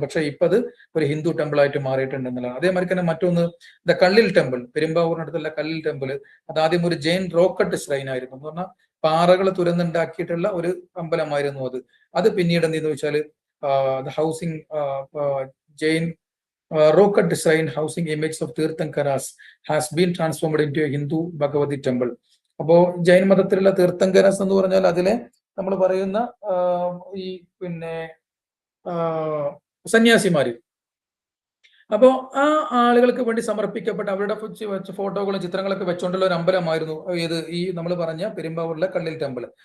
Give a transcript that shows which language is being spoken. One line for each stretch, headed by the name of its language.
Malayalam: പക്ഷെ ഇപ്പൊ അത് ഒരു ഹിന്ദു ടെമ്പിൾ ആയിട്ട് മാറിയിട്ടുണ്ട് എന്നുള്ളതാണ്. അതേമാതിരി തന്നെ മറ്റൊന്ന് കള്ളിൽ ടെമ്പിൾ, പെരുമ്പാവൂരിനടുത്തുള്ള കള്ളിൽ ടെമ്പിൾ, അത് ആദ്യം ഒരു ജൈൻ റോക്കട്ട് ശ്രൈൻ ആയിരുന്നു. എന്ന് പറഞ്ഞാൽ പാറകൾ തുരന്നുണ്ടാക്കിയിട്ടുള്ള ഒരു അമ്പലമായിരുന്നു അത്. അത് പിന്നീട് എന്തെന്ന് വെച്ചാൽ housing Jain
English: rock cut design housing image of Tirthankaras has been transformed into a Hindu Bhagavati temple.
Malayalam: അപ്പോ ജൈൻ മതത്തിലുള്ള തീർത്ഥങ്കരാസ് എന്ന് പറഞ്ഞാൽ അതിലെ നമ്മൾ പറയുന്ന ഈ പിന്നെ സന്യാസിമാര്. അപ്പോ ആ ആളുകൾക്ക് വേണ്ടി സമർപ്പിക്കപ്പെട്ട അവരുടെ ഫോട്ടോകളും ചിത്രങ്ങളൊക്കെ വെച്ചുകൊണ്ടുള്ള ഒരു അമ്പലമായിരുന്നു ഇത് ഈ നമ്മൾ പറഞ്ഞ പെരുമ്പാവൂരിലെ കള്ളിൽ ടെമ്പിൾ.